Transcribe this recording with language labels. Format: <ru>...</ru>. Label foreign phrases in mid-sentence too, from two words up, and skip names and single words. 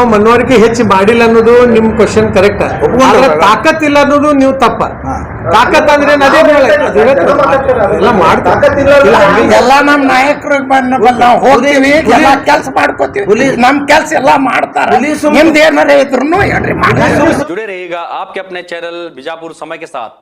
<kn>ಮನವರಿಕೆ ಹೆಚ್ಚು ಮಾಡಿಲ್ಲ ಅನ್ನೋದು ನಿಮ್</kn> <en>question correct.</en> <kn>ತಾಕತ್ ಇಲ್ಲ ಅನ್ನೋದು ನೀವು ತಪ್ಪ. ತಾಕತ್ ಅಂದ್ರೆ ಎಲ್ಲ ನಮ್ ನಾಯಕರು ನಾವು ಹೋಗ್ತೀವಿ, ಎಲ್ಲ ಕೆಲ್ಸ ಮಾಡ್ಕೋತೀವಿ, ನಮ್ ಕೆಲ್ಸ ಎಲ್ಲ ಮಾಡ್ತಾರ. ನಿಮ್ದು ಏನಾರ ಇದ್ರು ಹೇಳ್ರಿ.</kn> <hi>जुड़े रहिएगा आपके अपने चैनल बीजापुर समय के साथ।</hi>